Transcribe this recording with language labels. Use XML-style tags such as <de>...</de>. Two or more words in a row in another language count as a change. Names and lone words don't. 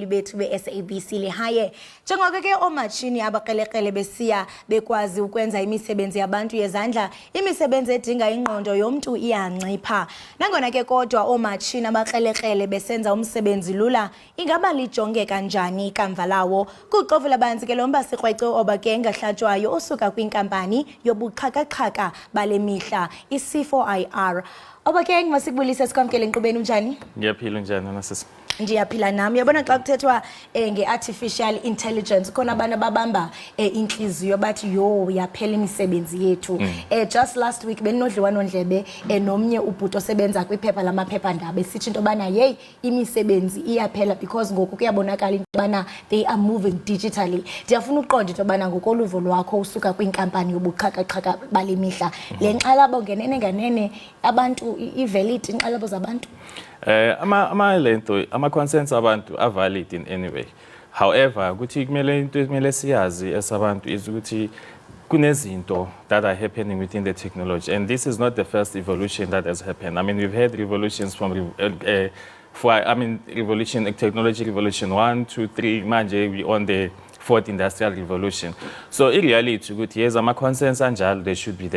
<xh>bethu be-SABC lihaye njengoko ke oomatshini abakrelekrele besiya bekwazi ukwenza imisebenzi yabantu yezandla imisebenzi edinga ingqondo yomntu iyancipha nangona ke kodwa oomatshini abakrelekrele besenza umsebenzi lula ingaba lijonge kanjani ikamva lawo kuxovu labanzi ke lomba sikrwece obake engahlatywayo osuka kwinkampani yobuxhakaxhaka bale mihla C4IR. Obake ngimasikubulisa sikwamkele enkqubeni unjani? Ngiyaphila njani nasisi? Ndiyaphila nami. Yabona xa kuthethwa nge-artificial intelligence khona abantu ababamba inhliziyo bathi yo yaphela imisebenzi yethu.</xh> <en>Just last week</en> <xh>beninodliwanondlebe nomnye ubhuti osebenza kwiphepha lamaphephandaba esithi into bana hey imisebenzi iyaphela because ngoku kuyabonakala into bana</xh> <en>they are moving digitally.</en> <xh>Ndiyafuna uqonda into bana ngokoluvo lwakho usuka kwinkampani yobuxhakaxhaka bale mihla le nkxalabo ngenene abantu i-valid inxalabo zabantu.</xh> <en>Ama concerns abantu are valid in any way. However,</en> <zu>ukuthi kumele siyazi esabantu</zu> <en>is</en> <zu>ukuthi kunezinto</zu> <en>that are happening within the technology, and this is not the first evolution that has happened. I mean, we've had revolutions from revolution, technology revolution 1, 2, 3. Manje we on the 4th industrial revolution. So in reality, yes,</en> <zu>ama concerns anjalo</zu> <en>they should be there.</en>